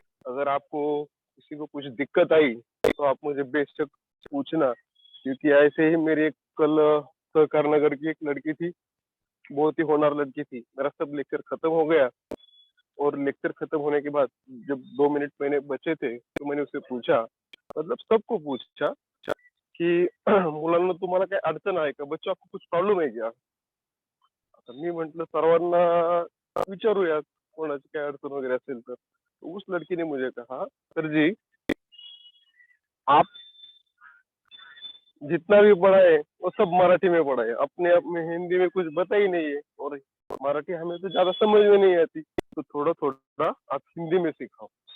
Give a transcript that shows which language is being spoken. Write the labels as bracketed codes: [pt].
[hi] अगर आपको किसी को कुछ दिक्कत आई तो आप मुझे बेशक पूछना, क्योंकि ऐसे ही मेरी एक कल सहकार नगर की एक लड़की थी, बहुत ही होनहार लड़की थी. मेरा सब लेक्चर खत्म हो गया और लेक्चर खत्म होने के बाद जब 2 मिनट मैंने बचे थे तो मैंने उससे पूछा, मतलब सबको पूछा की [mr] मुलांना तुम्हाला काही अडचण आहे का, [hi] बच्चों आपको कुछ प्रॉब्लेम है क्या. [mr] आता मी म्हंटल सर्वांना विचारूया कोणाची काय अडचण वगैरे असेल तर. [hi] उस लड़की ने मुझे कहा, सर जी आप जितना भी पढ़ा है वो सब मराठी में पढ़ा है, अपने आप में हिंदी में कुछ बता ही नहीं है, और मराठी हमें तो ज्यादा समझ में नहीं आती, तो थोड़ा थोड़ा आप हिंदी में सिखाओ.